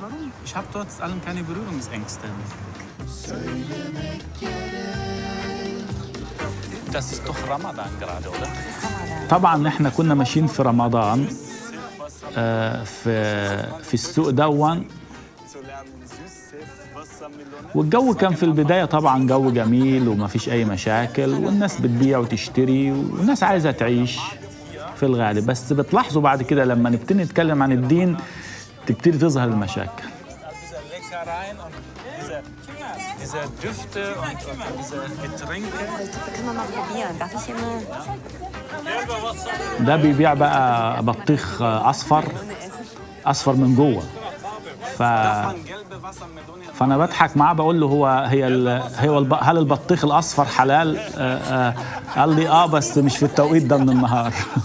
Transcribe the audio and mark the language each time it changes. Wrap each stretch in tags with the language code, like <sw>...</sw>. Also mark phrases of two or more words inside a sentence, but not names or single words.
<de>ich habe trotz allem keine Berührungsängste. Das ist doch Ramadan gerade, oder?</de> <ar>طبعا احنا كنا ماشيين في رمضان في السوق دون، والجو كان في البداية طبعا جو جميل وما فيش أي مشاكل، والناس بتبيع وتشتري والناس عايزة تعيش في الغالب. بس بتلاحظوا بعد كده لما نبتدي نتكلم عن الدين تبتدي تظهر المشاكل.</ar> <de>Diese Düfte und diese Getränke. Können wir mal probieren? Darf ich hier mal?</de> <ar>ده بيبيع بقى بطيخ أصفر من جوه. فأنا بضحك معاه بقول له هل البطيخ الأصفر حلال؟ قال لي بس مش في التوقيت ده من النهار.</ar>